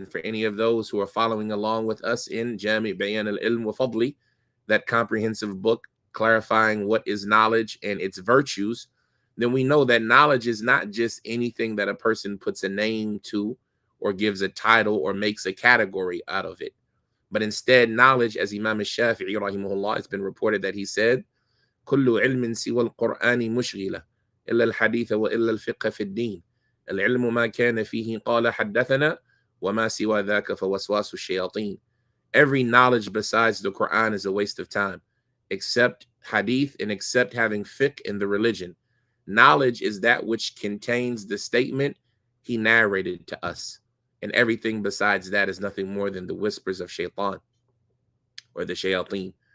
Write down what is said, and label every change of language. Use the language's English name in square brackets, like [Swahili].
[English] And for any of those who are following along with us in Jami' Bayan al-Ilm wa Fadli, that comprehensive book clarifying what is knowledge and its virtues, then we know that knowledge is not just anything that a person puts a name to or gives a title or makes a category out of it. But instead, knowledge, as Imam al-Shafi'i rahimahullah, it's been reported that he said, [Arabic] كل علم سوى القرآن مشغلة إلا الحديث وإلا الفقه في الدين العلم ما كان فيه قال حدثنا وما سوى ذاك فوسواس الشياطين. [English] Every knowledge besides the Quran is a waste of time, except hadith and except having fiqh in the religion. Knowledge is that which contains the statement he narrated to us. And everything besides that is nothing more than the whispers of shaitan or the shayateen.